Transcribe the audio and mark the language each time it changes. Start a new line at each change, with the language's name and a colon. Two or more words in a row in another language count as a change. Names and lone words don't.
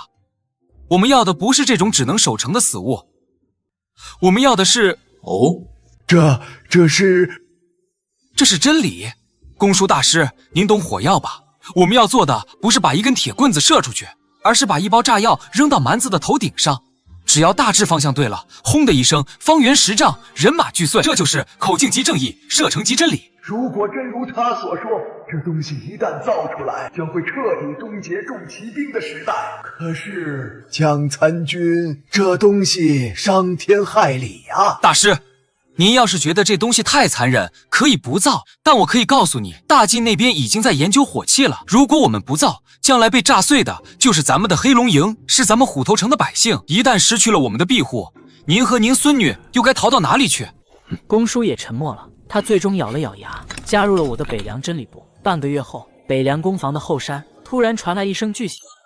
Chinese: 我們要的不是這種只能守城的死物，我們要的是…… 哦，這是真理。公輸大師，您懂火藥吧？我們要做的不是把一根鐵棍子射出去，而是把一包炸藥扔到蠻子的頭頂上。只要大致方向對了，轟的一聲，方圓10丈，人馬俱碎。這就是口徑即正義，射程即真理。如果真如他所說，這東西一旦造出來，將會徹底終結重騎兵的時代。可是江參軍，這東西傷天害理啊！大師，您要是覺得這東西太殘忍，可以不造，但我可以告訴你，大晉那邊已經在研究火器了。如果我們不造，將來被炸碎的就是咱們的黑龍營，是咱們虎頭城的百姓。一旦失去了我們的庇護，您和您孫女又該逃到哪裡去？公輸也沉默了，他最終咬了咬牙，加入了我的北涼真理部。半個月後，北涼攻防的後山突然傳來一聲巨響。